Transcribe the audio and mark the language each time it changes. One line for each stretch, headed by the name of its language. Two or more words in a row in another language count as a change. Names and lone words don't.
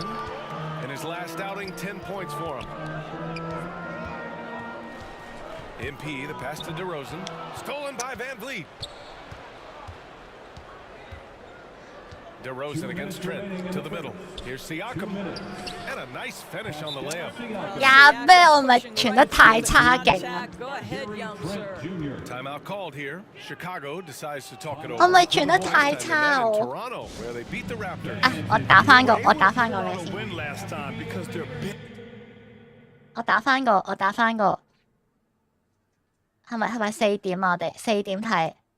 English: In his last outing, 10 points for him. MP, the pass to DeRozan. Stolen by Van Vliet. DeRozan against Trent to the middle. Here's Siakam. And a nice finish on the layup.
Cantonese: 呀咩？我咪傳得太差勁啊！
English: Timeout called here. Chicago decides to talk it over.
Cantonese: 我咪傳得太差我。
English: Toronto, where they beat the Raptors. 啊！
Cantonese: 我打翻個你先。我打翻個。係咪4點啊？我哋4點睇。